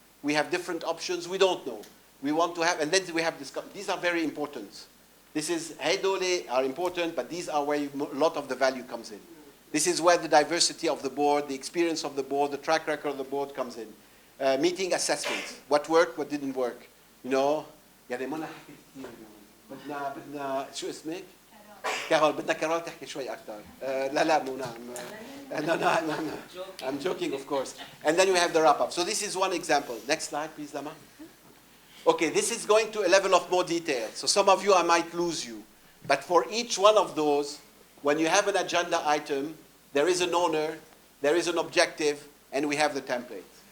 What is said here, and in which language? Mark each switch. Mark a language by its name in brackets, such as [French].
[English] We have different options. We don't know. We want to have, and then we have discuss. These are very important. This is, Heidole are important, but these are where a lot of the value comes in. This is where the diversity of the board, the experience of the board, the track record of the board comes in. Meeting assessments. What worked, what didn't work. You know, [Arabic] يعني ما حكيت كثير اليوم. بدنا شو اسمك؟ كارول. بدنا كارول تحكي شوي أكثر. لا مو نعم. [English] No. I'm joking, of course. And then we have the wrap up. So this is one example. Next slide, please, Lama. Okay, this is going to a level of more detail. So some of you, I might lose you. But for each one of those, when you have an agenda item, there is an owner, there is an objective, and we have the template.